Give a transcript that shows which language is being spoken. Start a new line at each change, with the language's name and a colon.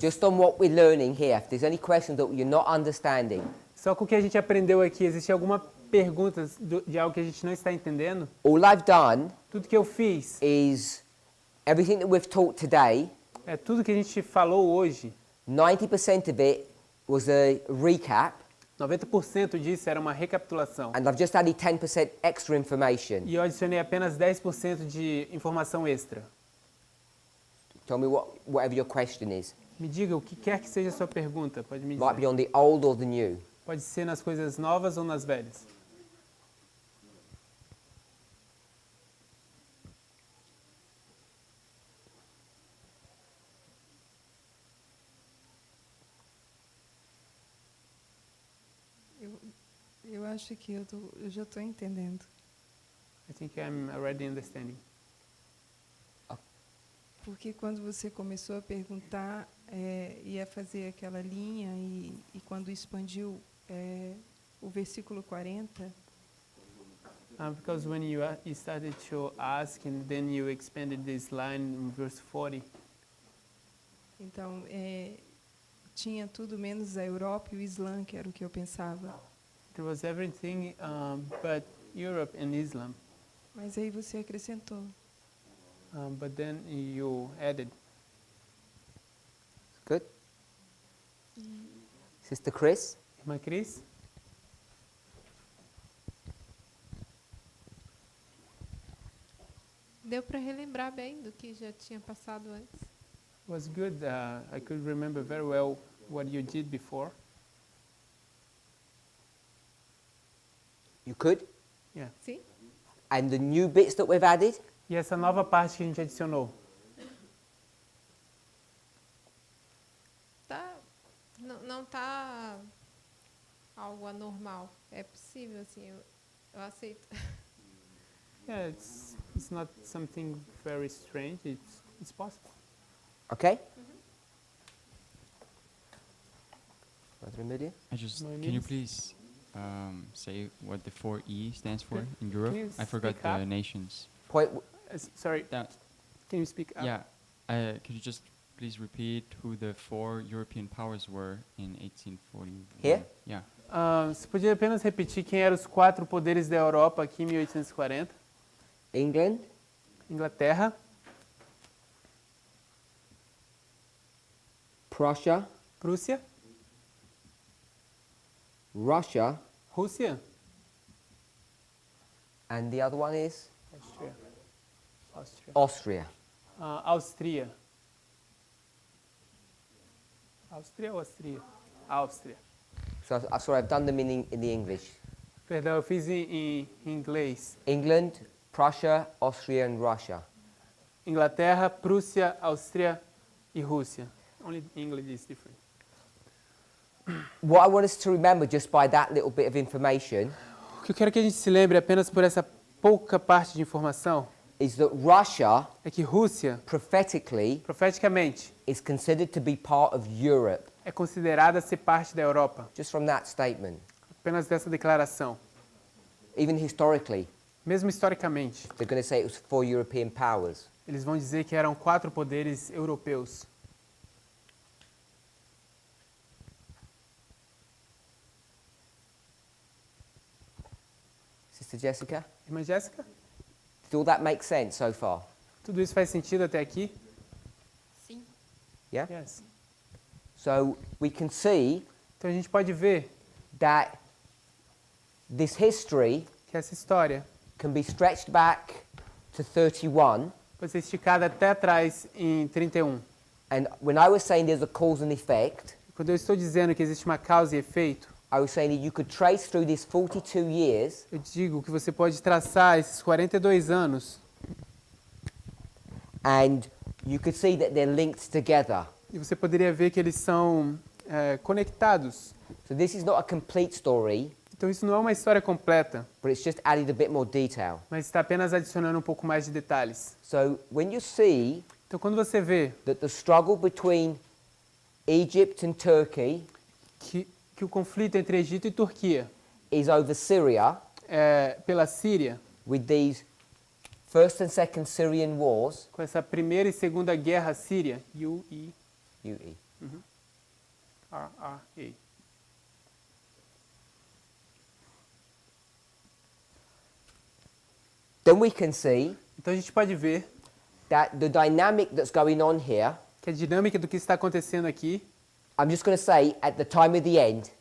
English: Just on what we're learning here. If there's any questions that you're not understanding,
Portuguese: Só com o que a gente aprendeu aqui, existe alguma pergunta de algo que a gente não está entendendo?
English: all I've done
Portuguese: Tudo que eu fiz,
English: is everything that we've taught today,
Portuguese: tudo que a gente falou hoje,
English: 90% of it was a recap,
Portuguese: 90% disso era uma recapitulação.
English: and I've just added 10% extra information.
Portuguese: E eu adicionei apenas 10% de informação extra.
English: Tell me whatever your question is.
Portuguese: Me diga o que quer que seja a sua pergunta, pode me
English: Might be
Portuguese: dizer.
English: on the old or the new.
Portuguese: Pode ser nas coisas novas ou nas velhas. Eu acho que eu já estou entendendo.
English: I think I'm already understanding.
Portuguese: Porque quando você começou a perguntar, ia fazer aquela linha e quando expandiu o versículo 40,
English: Because when you started to ask and then you expanded this line in verse 40,
Portuguese: então tinha tudo menos a Europa e o Islã, que era o que eu pensava.
English: there was everything but Europe and Islam.
Portuguese: Mas aí você acrescentou.
English: But then you added. Good? Sister Chris?
Portuguese: Irmã Cris? Deu para relembrar bem do que já tinha passado antes.
English: It was good. I could remember very well what you did before. You could? Yeah.
Portuguese: Sim?
English: And the new bits that we've added?
Portuguese: E essa nova parte que a gente adicionou? Tá, não tá algo anormal. É possível, assim, eu aceito.
English: Yeah, it's not something very strange. It's possible. Okay? Other immediate? I just No can you needs. please say what the 4E stands for in Europe? you I forgot speak the up? nations. Point. Sorry, That can you speak up? yeah. Could you just please repeat who the 4 European powers were in 1841? Here? Yeah.
Portuguese: Você podia apenas repetir quem eram os 4 poderes da Europa aqui em 1840?
English: England,
Portuguese: Inglaterra,
English: Prussia,
Portuguese: Prússia,
English: Russia,
Portuguese: Rússia,
English: and the other one is
Portuguese: Áustria,
English: Austria.
Portuguese: Áustria. Áustria ou Áustria? Áustria.
English: So sorry, I've done them in the English.
Portuguese: Perdão, eu fiz em inglês.
English: England, Prussia, Austria, and Russia.
Portuguese: Inglaterra, Prússia, Áustria e Rússia.
English: Only English is different. What I want us to remember just by that little bit of information
Portuguese: O que eu quero que a gente se lembre apenas por essa pouca parte de informação
English: is that Russia,
Portuguese: é que Rússia,
English: prophetically,
Portuguese: profeticamente,
English: is considered to be part of Europe,
Portuguese: é considerada ser parte da Europa.
English: just from that statement.
Portuguese: Apenas dessa declaração.
English: Even historically,
Portuguese: Mesmo historicamente,
English: they're going to say it was 4 European powers.
Portuguese: eles vão dizer que eram 4 poderes europeus.
English: Sister Jessica,
Portuguese: Irmã Jéssica,
English: did all that make sense so far?
Portuguese: tudo isso faz sentido até aqui? Sim.
English: Yeah? Yes. So we can see
Portuguese: Então a gente pode ver
English: that this history
Portuguese: que essa história
English: can be stretched back to 31.
Portuguese: pode ser esticada até atrás em 31.
English: And when I was saying there's a cause and effect,
Portuguese: Quando eu estou dizendo que existe uma causa e efeito,
English: I was saying that you could trace through these 42 years
Portuguese: eu digo que você pode traçar esses 42 anos
English: and you could see that they're linked together.
Portuguese: e você poderia ver que eles são conectados.
English: So this is not a complete story,
Portuguese: Então isso não é uma história completa,
English: but it's just added a bit more detail.
Portuguese: mas está apenas adicionando um pouco mais de detalhes.
English: So when you see
Portuguese: Então quando você vê
English: that the struggle between Egypt and Turkey
Portuguese: que o conflito entre Egito e Turquia
English: is over Syria
Portuguese: pela Síria,
English: with these First and Second Syrian Wars,
Portuguese: com essa primeira e segunda guerra síria, UE, UERRA.
English: then we can see
Portuguese: Então a gente pode ver
English: that the dynamic that's going on here,
Portuguese: que a dinâmica do que está acontecendo aqui,
English: I'm just going to say at the time of the end,